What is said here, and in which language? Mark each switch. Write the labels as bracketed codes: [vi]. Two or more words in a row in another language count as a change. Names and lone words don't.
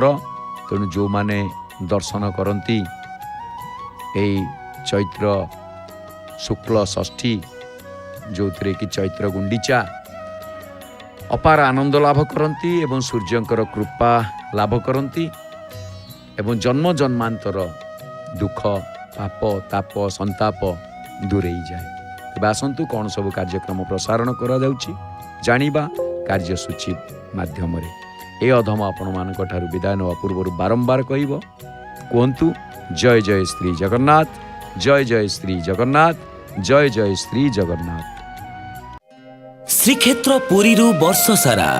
[or] ତେଣୁ ଯେଉଁମାନେ ଦର୍ଶନ କରନ୍ତି ଏଇ ଚୈତ୍ର ଶୁକ୍ଳ ଷଷ୍ଠୀ, ଯେଉଁଥିରେ କି ଚୈତ୍ର ଗୁଣ୍ଡିଚା, ଅପାର ଆନନ୍ଦ ଲାଭ କରନ୍ତି ଏବଂ ସୂର୍ଯ୍ୟଙ୍କର କୃପା ଲାଭ କରନ୍ତି ଏବଂ ଜନ୍ମ ଜନ୍ମାନ୍ତର ଦୁଃଖ, ପାପ, ତାପ, ସନ୍ତାପ ଦୂରେଇଯାଏ। ତେବେ ଆସନ୍ତୁ କ'ଣ ସବୁ କାର୍ଯ୍ୟକ୍ରମ ପ୍ରସାରଣ କରାଯାଉଛି ଜାଣିବା କାର୍ଯ୍ୟସୂଚୀ ମାଧ୍ୟମରେ। ଏ ଅଧମ ଆପଣମାନଙ୍କ ଠାରୁ ବିଦାୟ ନେବା ପୂର୍ବରୁ ବାରମ୍ବାର କୁହନ୍ତୁ ଜୟ ଜୟ ଶ୍ରୀ ଜଗନ୍ନାଥ, ଜୟ ଜୟ ଶ୍ରୀ ଜଗନ୍ନାଥ, ଜୟ ଜୟ ଶ୍ରୀ ଜଗନ୍ନାଥ। ଶ୍ରୀକ୍ଷେତ୍ର ପୁରୀରୁ ବର୍ଷ ସାରା